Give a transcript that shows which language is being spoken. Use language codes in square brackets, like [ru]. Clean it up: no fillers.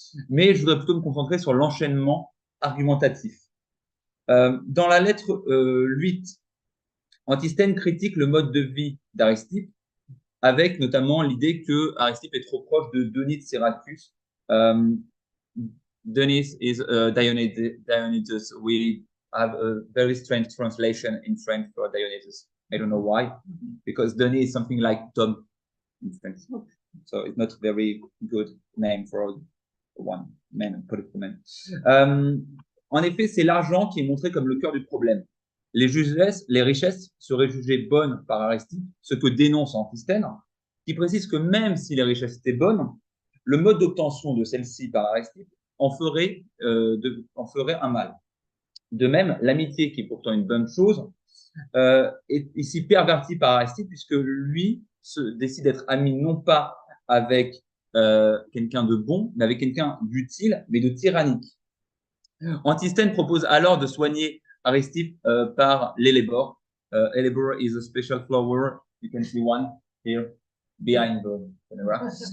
[fr] Mais je voudrais plutôt me concentrer sur l'enchaînement argumentatif. Dans la lettre 8, Antisthène critique le mode de vie d'Aristippe, avec notamment l'idée que Aristippe est trop proche de Denis de Syracuse. [en] Denis is Dionysus. We have a very strange translation in French for Dionysus. I don't know why, because Denis is something like Tom in French. So it's not a very good name for one man, political man. [fr] En effet, c'est l'argent qui est montré comme le cœur du problème. Les richesses seraient jugées bonnes par Aristippe, ce que dénonce Antisthène, qui précise que même si les richesses étaient bonnes, le mode d'obtention de celles-ci par Aristippe en ferait un mal. De même, l'amitié, qui est pourtant une bonne chose, est ici pervertie par Aristippe, puisque lui décide d'être ami non pas avec quelqu'un de bon, mais avec quelqu'un d'utile, mais de tyrannique. Antisthène propose alors de soigner Aristippe par l'hélébore. [en] Hellebore is a special flower. You can see one here behind the camera.